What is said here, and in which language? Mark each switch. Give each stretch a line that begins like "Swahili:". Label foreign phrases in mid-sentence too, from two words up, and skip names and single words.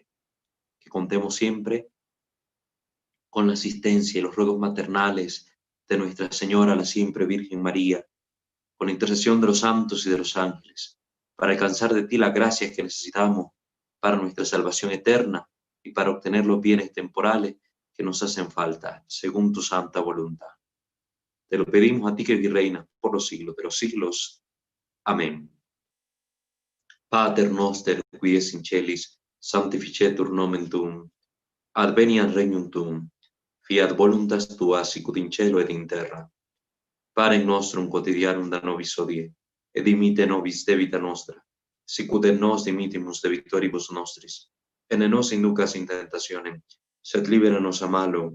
Spanish: Que contemos siempre con la asistencia y los ruegos maternales de Nuestra Señora, la siempre Virgen María, con la intercesión de los santos y de los ángeles, para alcanzar de ti las gracias que necesitamos para nuestra salvación eterna y para obtener los bienes temporales que nos hacen falta, según tu santa voluntad. Te lo pedimos a ti que reina por los siglos de los siglos. Amén.
Latin: Pater noster, qui es in celis, sanctificetur nomen tuum, adveniat regnum tuum, fiat voluntas tua sicut in cielo et in terra. Panem nostrum quotidianum da nobis hodie, et dimitte nobis debita nostra, sicut et nos dimittimus debitoribus nostris, et ne nos inducas in tentationem, sed libera nos a malo.